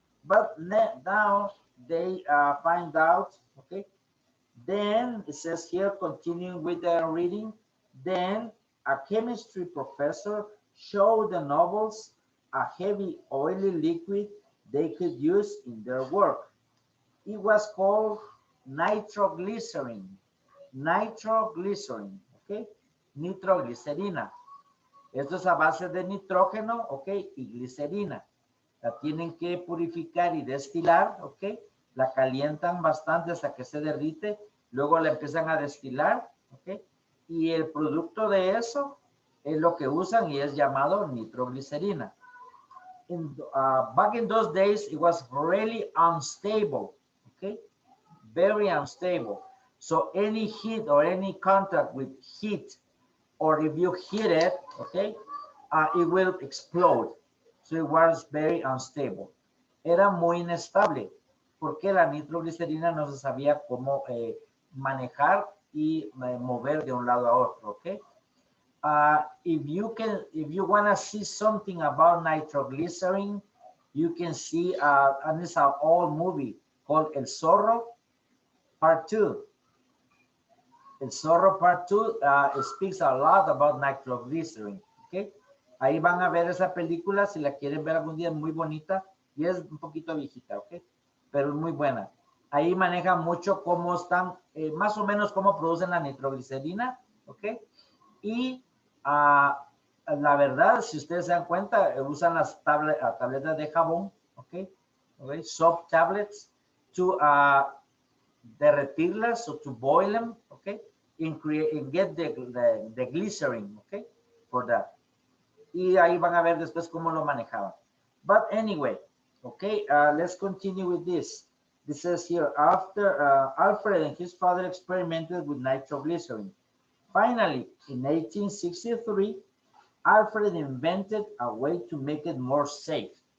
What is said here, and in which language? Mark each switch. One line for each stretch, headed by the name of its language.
English: But now they find out, okay, then it says here, continuing with the reading, then a chemistry professor showed the nobles a heavy oily liquid they could use in their work. It was called nitroglycerin. Nitroglycerin, okay, nitroglicerina.
Spanish: Esto es a base de nitrógeno, ok, y glicerina. La tienen que purificar y destilar, ok. La calientan bastante hasta que se derrite. Luego la empiezan a destilar, ok. Y el producto de eso es lo que usan y es llamado nitroglicerina.
English: Back in those days, it was really unstable, okay. Very unstable. So any heat or any contact with heat, or if you heat it, okay, it will explode. So it was very unstable.
Spanish: Era muy inestable porque la nitroglicerina no se sabía cómo manejar y mover de un lado a otro, okay.
English: If you want to see something about nitroglycerin, you can see, and it's an old movie called El Zorro Part 2. El Zorro Part 2 speaks a lot about nitroglycerin, okay.
Spanish: Ahí van a ver esa película, si la quieren ver algún día, es muy bonita y es un poquito viejita, ok, pero es muy buena. Ahí maneja mucho cómo están, más o menos cómo producen la nitroglicerina, ok, y la verdad, si ustedes se dan cuenta, usan las tabletas de jabón, ok,
English: soft tablets,
Spanish: to derretirlas o
English: to boil them,
Spanish: ok,
English: and get the glycerin,
Spanish: ok, for that. Y ahí van a ver después cómo lo manejaban.
English: But anyway, okay, let's continue with this. This says here, after Alfred and his father experimented with nitroglycerin. Finally, in 1863, Alfred invented a way to make it more safe.